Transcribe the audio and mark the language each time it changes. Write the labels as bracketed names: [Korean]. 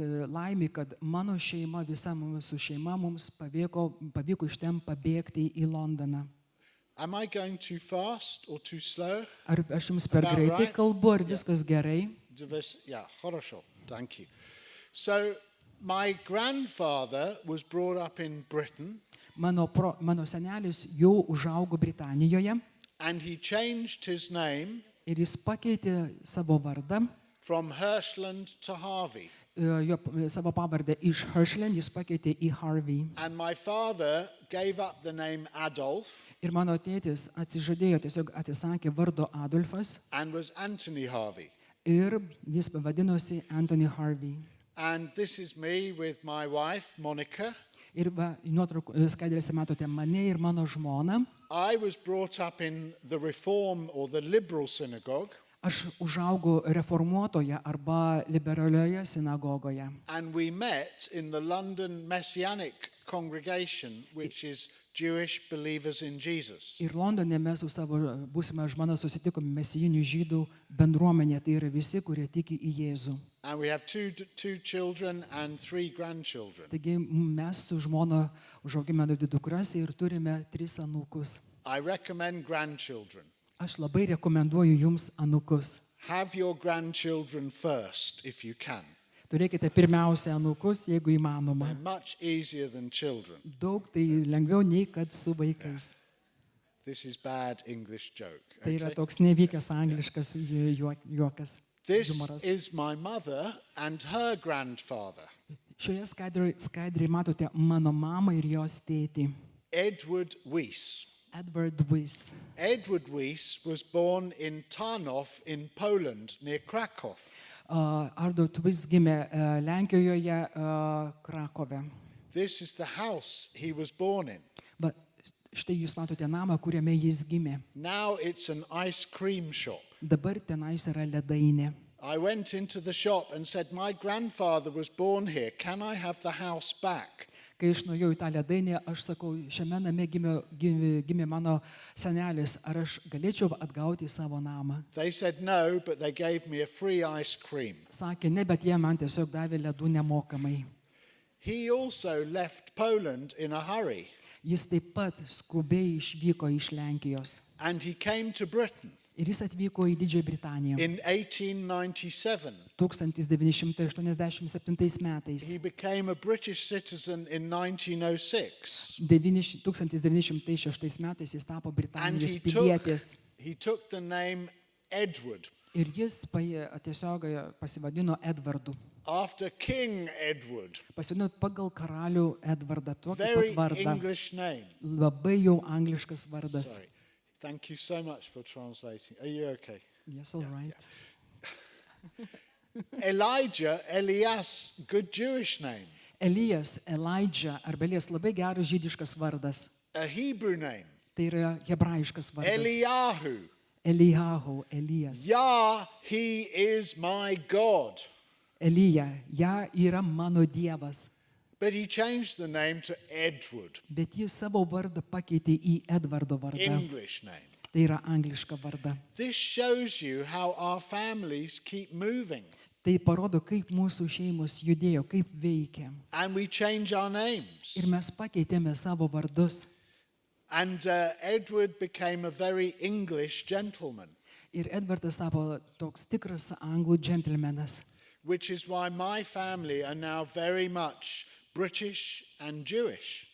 [Lithuanian] Laimė, kad mano šeima, visa mūsų šeima mums pavyko iš ten pabėgti į Londoną. [English] Am I going too fast or too slow? [Lithuanian] Ar aš jums per [English] About [Lithuanian] greitai [English] right? [Lithuanian] kalbu, ar viskas gerai? [English] Yeah, [Russian] хорошо. [English] Thank you. So, my grandfather was brought up in Britain, [Lithuanian] Mano senelis jau užaugo Britanijoje [English] and he changed his name [Lithuanian] ir jis pakeitė savo vardą, [English] from Hirschland to Harvey. [Lithuanian] Savo pavardę iš Hirschland jis pakeitė į Harvey. [English] And my father gave up the name Adolf [Lithuanian] Ir mano tėtis atsižadėjo, tiesiog atsisakė vardo Adolfas [English] and was Anthony Harvey. [Lithuanian] ir jis pavadinosi Anthony Harvey. [English] And this is me with my wife, Monica. [Lithuanian] Ir skaidrėse matote mane ir mano žmoną. [English] I was brought up in the Reform or the Liberal synagogue, [Lithuanian] Aš užaugau reformuotoje arba liberalioje sinagogoje. [English] and we met in the London Messianic congregation, which is Jewish believers in Jesus. [Lithuanian] Ir Londone mes su savo būsima žmona susitikome mesijinių žydų bendruomenė, tai yra visi, kurie tiki į Jėzų. [English] And we have two children and 3 grandchildren. [Lithuanian] Taigi mes su žmona užauginome 2 dukras ir turime 3 anūkus. [English] I recommend grandchildren. [Lithuanian] Aš labai rekomenduoju jums anūkus. [English] Have your grandchildren first if you can. [Lithuanian] Turėkite pirmiausia anūkus, jeigu įmanoma. [English] They're much easier than children. [Lithuanian] Daug tai lengviau nei kad su vaikais. [English] This is bad English joke. [Lithuanian] Tai yra [English] Okay? [Lithuanian] toks nevykęs angliškas juokas. [English] This [Lithuanian] Humoras. [English] is my mother and her grandfather, [Lithuanian] Šioje skaidriai matote mano mamą ir jos tėtį. [English] Edward Weiss. [Lithuanian] Edward Wyss. [English] Edward Wyss was born in Tarnów in Poland, near Krakow. [Lithuanian] Edward Wyss gimė Lenkijoje, Krakove. [English] This is the house he was born in. [Lithuanian] Bet štai jūs matote namą, kuriame jis gimė. [English] Now it's an ice cream shop. [Lithuanian] Dabar tenais yra ledainė. [English] I went into the shop and said, my grandfather was born here. Can I have the house back? [Lithuanian] Kai aš nuėjau į tą ledainę, aš sakau, šiame name gimė mano senelis, ar aš galėčiau atgauti savo namą? [English] They said no, but they gave me a free ice cream. [Lithuanian] Sakė, ne, bet jie man tiesiog davė ledų nemokamai. [English] He also left Poland in a hurry. [Lithuanian] Jis taip pat skubiai išvyko iš Lenkijos. [English] And he came to Britain [Lithuanian] Ir jis atvyko į Didžiąją Britaniją. [English] in 1897. [Lithuanian] 1987 metais. [English] He became a British citizen in 1906. [Lithuanian] 1906 metais jis tapo [English] And [Lithuanian] Britanijos pilietis. [English] he took the name Edward [Lithuanian] Ir jis tiesiog pasivadino Edvardu. [English] after King Edward. [Lithuanian] Pasivadino pagal karalių Edvardą, tokį [English] Very [Lithuanian] pat vardą. [English] English name. [Lithuanian] Labai jau angliškas vardas. [English] Sorry. Thank you so much for translating. Are you okay? Yes, all right. Elijah, Elias, good Jewish name. [Lithuanian] Elijas, Elijah, arba Elijas labai geras žydiškas vardas. [English] A Hebrew name. [Lithuanian] Tai yra hebrajiškas vardas. [English] Eliyahu. [Lithuanian] Elijahu, Elijas. [English] Yah, he is my God. [Lithuanian] Elija, yra mano Dievas. [English] But he changed the name to Edward, [Lithuanian] Bet jis savo vardą pakeitė į Edvardo vardą. [English] English name. [Lithuanian] Tai yra angliška varda. [English] This shows you how our families keep moving. [Lithuanian] Tai parodo, kaip mūsų šeimos judėjo, kaip veikia. [English] And we change our names. [Lithuanian] Ir mes pakeitėme savo vardus. [English] And Edward became a very English gentleman, [Lithuanian] Ir Edvardas tapo toks tikras anglų džentelmenas. [English] which is why my family are now very much British and Jewish.